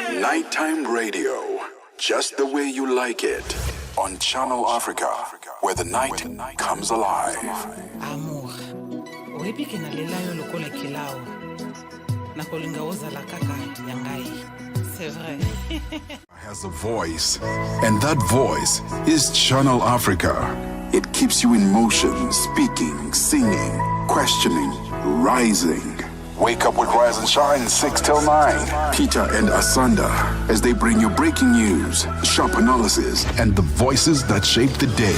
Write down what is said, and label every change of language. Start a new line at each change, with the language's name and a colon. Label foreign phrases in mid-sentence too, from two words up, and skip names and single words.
English: Nighttime radio, just the way you like it. On Channel Africa, where the night comes alive.
Lingala: Amour, oyebi ke nalela yo lokola kelao. Nakolinga ozala kaka yangai.
French: C'est vrai.
English: Has a voice, and that voice is Channel Africa. It keeps you in motion, speaking, singing, questioning, rising. Wake up with Rise and Shine 6 till 9. Peter and Asanda as they bring you breaking news, sharp analysis, and the voices that shape the day.